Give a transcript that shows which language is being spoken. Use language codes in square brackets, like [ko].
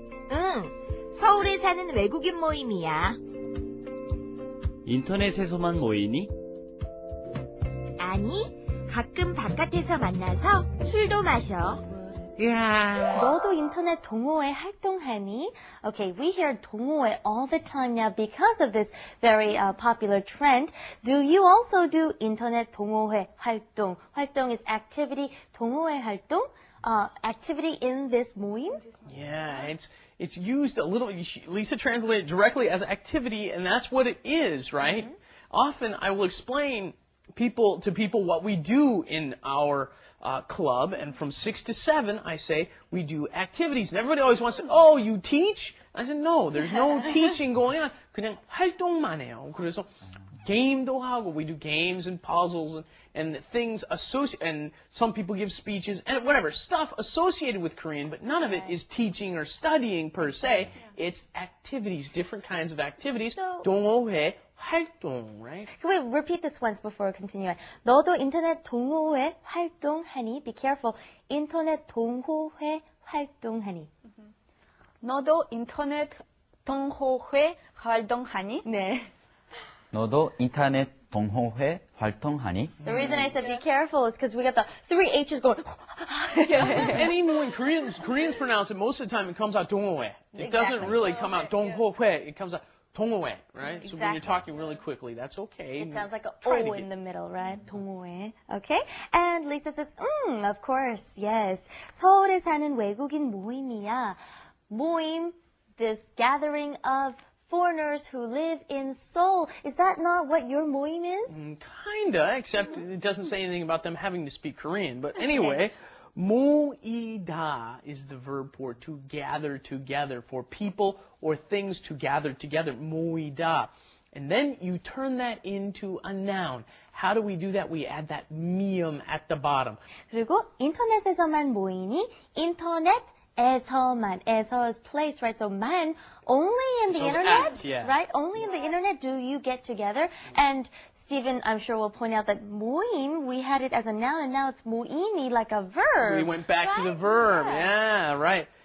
[ko] 응, 서울에 사는 외국인 모임이야. 인터넷에서만 모이니? 아니, 가끔 바깥에서 만나서 술도 마셔. 너도 인터넷 동호회 활동하니? [en] Okay, we hear 동호회 all the time now because of this very popular trend. Do you also do [ko] 인터넷 동호회 활동? [en] 활동 is activity. [ko] 동호회 활동? [en] Activity in this 모임? Yeah, it's used a little, Lisa translated it directly as activity, and that's what it is, right? Mm-hmm. Often I will explain to people what we do in our club, and from 6 to 7, I say we do activities. And everybody always wants to, oh, you teach? I said, no, there's no teaching going on. [ko] 그냥 활동만 해요. 그래서 게임도 하고, [en] we do games and puzzles and things and some people give speeches and whatever, stuff associated with Korean, but none of it is teaching or studying per se. It's activities, different kinds of activities. [ko] 동호회 활동, right? [en] Can we repeat this once before we continue? [ko] 너도 인터넷 동호회 활동하니? [en] Be careful. [ko] 인터넷 동호회 활동하니? 너도 인터넷 동호회 활동하니? 네. 너도 인터넷 동호회 활동하니? [en] The reason I said be careful is because we got the 3 H's going. And even when Koreans pronounce it, most of the time it comes out 동호회. It doesn't really come out 동호회. It comes out 동호회, right? Exactly. So when you're talking really quickly, that's okay. It sounds like an O in the middle, right? [ko] 동호회. Okay? [en] And Lisa says, of course, yes. [ko] 서울에 사는 외국인 모임이야. [en] 모임, this gathering of foreigners who live in Seoul. Is that not what your mo임 is? Kinda, except it doesn't say anything about them having to speak Korean. But anyway, 모이다 is the verb for to gather together, for people or things to gather together. [ko] 모이다. [en] And then you turn that into a noun. How do we do that? We add that mium at the bottom. [ko] 그리고 인터넷에서만 모이니? 인터넷에서만. [en] 에서 is place, right? So man, only in the internet, right? Only in the internet do you get together. And Stephen, I'm sure will point out that 모임, we had it as a noun, and now it's 모임이, like a verb. We went back to the verb. Yeah, right.